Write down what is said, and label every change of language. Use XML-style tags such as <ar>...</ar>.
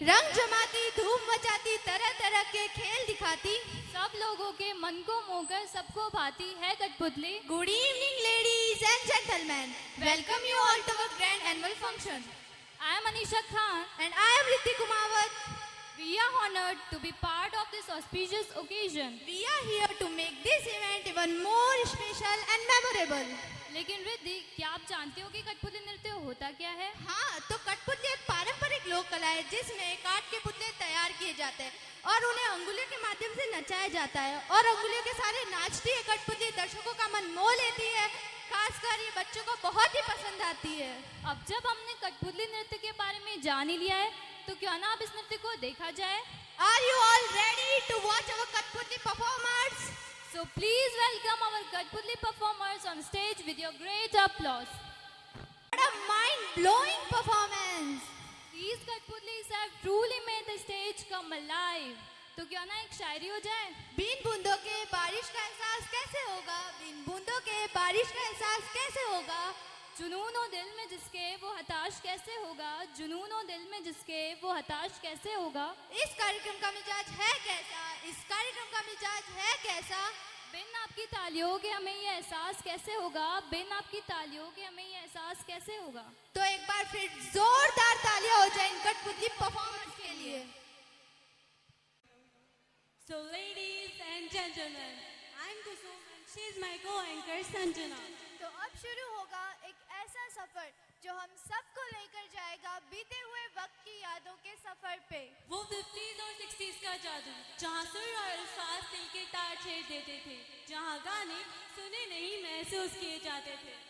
<hi>रंग जमाती, धूम मचाती, तरह तरह के खेल दिखाती, सब लोगों के मन को मोहकर सबको भाती है कठपुतली।</hi> <en>Good evening, ladies and gentlemen. Welcome you all to our grand annual function. I am Anisha Khan And I am Ritik Kumawat. We are honored to be part of this auspicious occasion. We are here to make this event even more special and memorable.</en> <hi>लेकिन रिद्धि, क्या आप जानते हो कि कठपुतली नृत्य होता क्या है? हाँ, तो कठपुतली एक पारंपरिक लोक कला है जिसमें काठ के पुतले तैयार किए जाते हैं और उन्हें अंगुलियों के माध्यम से नचाया जाता है और अंगुलियों के सारे नाचती है कठपुतली, दर्शकों का मन मोह लेती है। खासकर ये बच्चों को बहुत ही पसंद आती है। अब जब हमने कठपुतली नृत्य के बारे में जान ही लिया है, तो क्यों ना अब इस नृत्य को देखा जाए?</hi> <en>Are you all ready to watch our Kathputli performers? So please welcome our Kathputli performers on stage with your great applause. What a mind-blowing performance! These Kathputlis have truly made the stage come alive.</en> <hi>तो क्यों ना एक शायरी हो जाए? Been बूंदों के बारिश का एहसास कैसे होगा, बीन बूंदों के बारिश का एहसास कैसे होगा, जुनून हो दिल में जिसके वो हताश कैसे होगा, जुनून हो दिल में जिसके वो हताश कैसे होगा। इस कार्यक्रम का मिजाज है कैसा, इस कार्यक्रम का मिजाज है कैसा। बिन आपकी तालियों के हमें ये एहसास कैसे होगा, बिन आपकी तालियों के हमें ये एहसास कैसे होगा। तो एक बार फिर जोरदार तालियां हो जाए इन कठपुतली परफॉर्मेंस के लिए।</hi> <en>So ladies and gentlemen, I'm Kusum and she's my co-anchor Sanjana.</en> <hi>तो अब शुरू होगा एक ऐसा सफर जो हम सबको लेकर जाएगा बीते हुए वक्त की यादों के सफर पे। वो 50s और 60s का जादू, जहाँ सुर और अल्फाज दिल के तार छेड़ देते थे, जहाँ गाने सुने नहीं महसूस किए जाते थे।</hi>